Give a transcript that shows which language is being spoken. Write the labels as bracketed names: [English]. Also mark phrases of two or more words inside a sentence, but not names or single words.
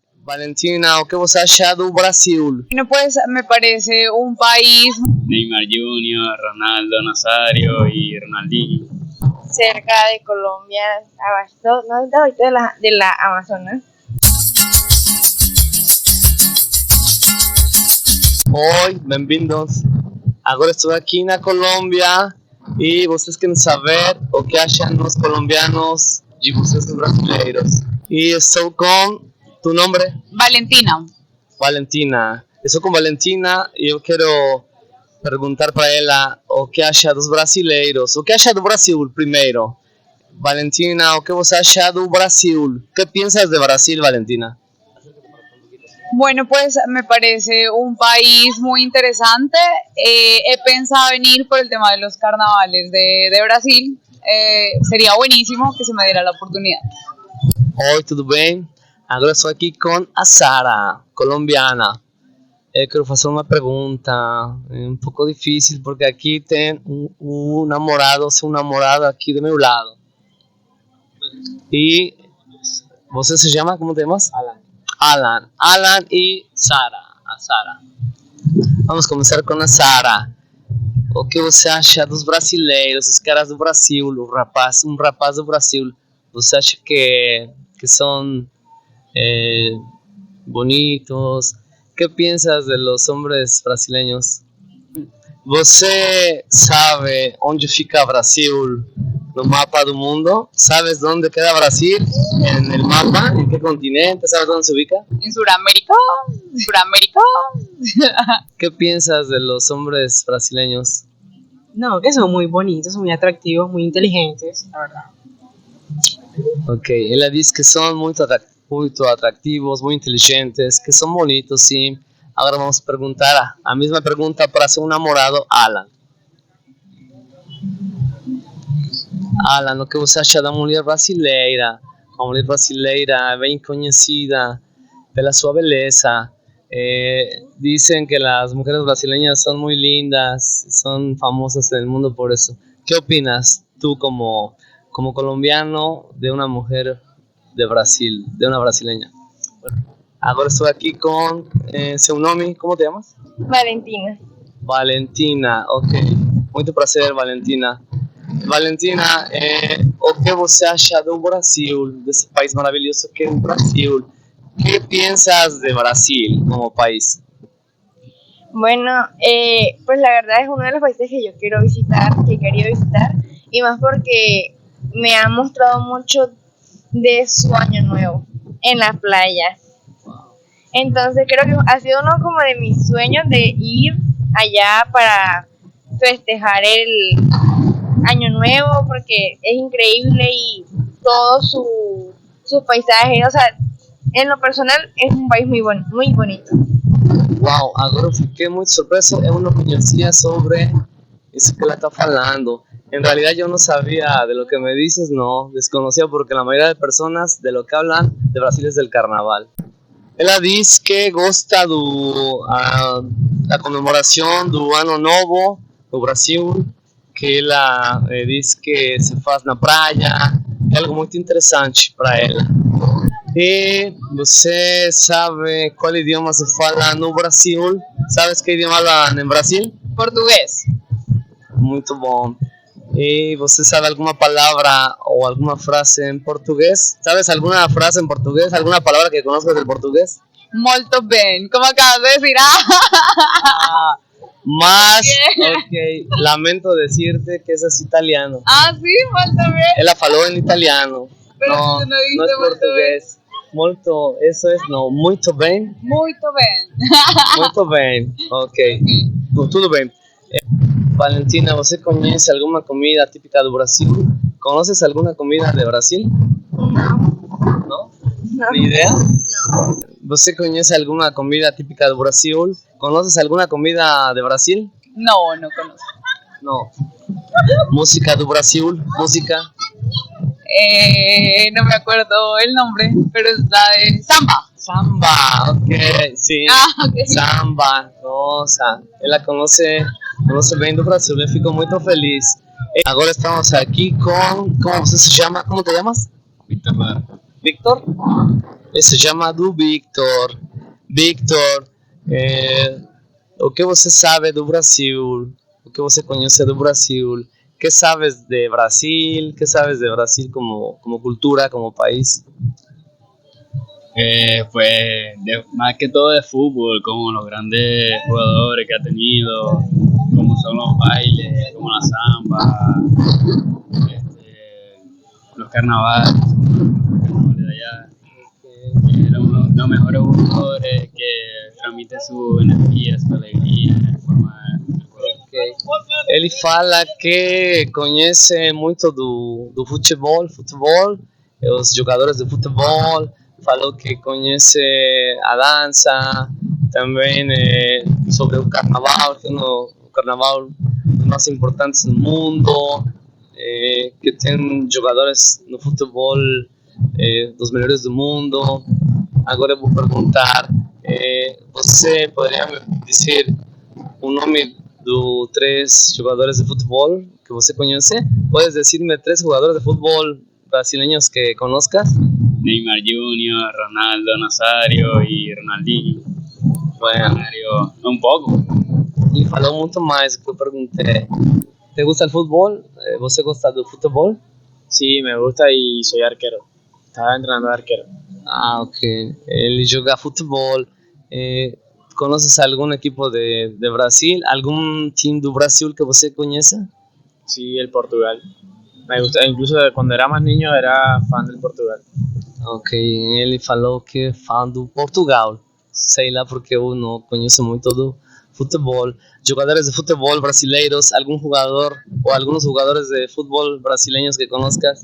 [Portuguese] Valentina, o que você acha do Brasil? [Spanish] Bueno, pues me parece un país Neymar Junior, Ronaldo Nazario y Ronaldinho. Cerca de Colombia, abajo, no ahorita de la Amazonas. [Portuguese] Oi, bem-vindos. Agora estou aqui na Colômbia e vocês querem saber o que acham os colombianos de vocês os brasileiros. E estou com tu nome? Valentina. Valentina. Estou com Valentina e eu quero perguntar para ela o que acha dos brasileiros. O que acha do Brasil primeiro? Valentina, o que você acha do Brasil? O que [Spanish] piensas de Brasil, Valentina? Bueno, pues me parece un país muy interesante. He pensado venir por el tema de los carnavales de Brasil. Sería buenísimo que se me diera la oportunidad. [Portuguese] Oi, tudo bem? Agora estou aqui com a Sara, colombiana. Eu quero fazer uma pergunta um pouco difícil, porque aqui tem um namorado, seu namorado aqui do meu lado. E você se chama, como te chamas? Alan e Sara, a Sara. Vamos começar com a Sara. O que você acha dos brasileiros, os caras do Brasil, um rapaz do Brasil? Você acha que são bonitos? O que [Spanish] piensas de los hombres brasileños? [Portuguese] Você sabe onde fica Brasil no mapa do mundo? [Spanish] ¿Sabes dónde queda Brasil en el mapa? ¿En qué continente? ¿Sabes dónde se ubica? En Sudamérica. Sudamérica. ¿Qué piensas de los hombres brasileños? No, que son muy bonitos, muy atractivos, muy inteligentes, la verdad. [Portuguese] Ok, ela diz que são muito atrativos, muito inteligentes, que são bonitos, sim. Agora vamos perguntar a mesma pergunta para seu namorado, Alan. Alan, o que você acha da mulher brasileira? A mulher brasileira é bem conhecida pela sua beleza. [Spanish] Dicen que las mujeres brasileñas son muy lindas, son famosas en el mundo por eso. ¿Qué opinas tú como colombiano de una mujer de Brasil, de una brasileña? Ahora estoy aquí con [Portuguese] seu nome, [Spanish] ¿cómo te llamas? Valentina. Valentina, ok. [Portuguese] Muito prazer, Valentina. Valentina, o que você acha do Brasil, desse país maravilhoso que é o Brasil? [Spanish] ¿Qué piensas de Brasil como país? Bueno, pues la verdad es uno de los países que yo quiero visitar, que he querido visitar, y más porque me ha mostrado mucho de su año nuevo en la playa. Entonces creo que ha sido uno como de mis sueños de ir allá para festejar el año nuevo, porque es increíble y todo su paisaje, o sea, en lo personal es un país muy bonito. [Portuguese] Uau, agora eu fiquei muito surpreso, eu não conhecia sobre isso que ela está falando. [Spanish] En realidad yo no sabía de lo que me dices, no, desconocía porque la mayoría de personas de lo que hablan de Brasil es del carnaval. [Portuguese] Ela diz que gosta da comemoração do Ano Novo do Brasil, que ela diz que se faz na praia, é algo muito interessante para ela. E você sabe qual idioma se fala no Brasil? Sabes que idioma falam em Brasil? [Spanish] Portugués. [Portuguese] Muito bom. E você sabe alguma palavra ou alguma frase em português? [Spanish] ¿Sabes alguna frase en portugués? ¿Alguna palabra que conozcas del portugués? [Italian] Molto bene, [Spanish] como acabas de decir. Más, ok, lamento decirte que eso es italiano. Sí, [Italian] molto bene. [Spanish] Ella falou en italiano. Pero no, tú no dices no es portugués. Molto, eso es, no, [Portuguese] muito bem. Muito bem. Muito bem, ok. Tudo bem. Valentina, ¿você conhece alguma comida típica do Brasil? [Spanish] ¿Conoces alguna comida de Brasil? No. ¿Ni idea? No. [Portuguese] ¿Você conhece alguna comida típica do Brasil? [Spanish] ¿Conoces alguna comida de Brasil? No, no conozco. [Portuguese] No. ¿Música do Brasil? ¿Música? [Spanish] No me acuerdo el nombre, pero es la de samba. Samba, ok, sí. Ok. [Portuguese] Samba, nossa. Ela conoce bem do Brasil, eu fico muito feliz. Agora estamos aqui com, como você se chama? Como te chamas? Víctor Lara. Victor? Ele se chama do Victor. Victor, o que você sabe do Brasil? O que você conhece do Brasil? [Spanish] ¿Qué sabes de Brasil? ¿Qué sabes de Brasil como cultura, como país? Más que todo de fútbol, como los grandes jugadores que ha tenido, como son los bailes, como la samba, los carnavales de allá. Era uno de los mejores jugadores que transmite su energia, su alegria em forma de juego. Okay. [Portuguese] Ele fala que conhece muito do futebol, os jogadores de futebol. Falou que conhece a dança, também sobre o carnaval, que é o carnaval mais importante do mundo, que tem jogadores no futebol dos melhores do mundo. Agora eu vou perguntar, você poderia me dizer o nome dos 3 jogadores de futebol que você conhece? [Spanish] Puedes decirme 3 jugadores de futebol brasileños que conozcas? [Portuguese] Neymar Jr., Ronaldo Nazario e Ronaldinho. [Spanish] Bueno, [Portuguese] Um pouco. ele falou muito mais do que eu perguntei. [Spanish] ¿Te gusta el fútbol? [Portuguese] ¿Você gosta do futebol? [Spanish] Sí, me gusta y soy arquero. Estaba entrenando de arquero. [Portuguese] Ah, ok. Ele joga futebol. [Spanish] ¿Conoces algún equipo de Brasil? [Portuguese] ¿Algún team do Brasil que você conheça? [Spanish] Sí, el Portugal. Me gusta, incluso cuando era más niño era fan del Portugal. [Portuguese] Ok, ele falou que é fã do Portugal. Sei lá porque eu não conheço muito do futebol. Jogadores de futebol brasileiros, algum jogador ou alguns jogadores de futebol brasileiros [Spanish] que conozcas?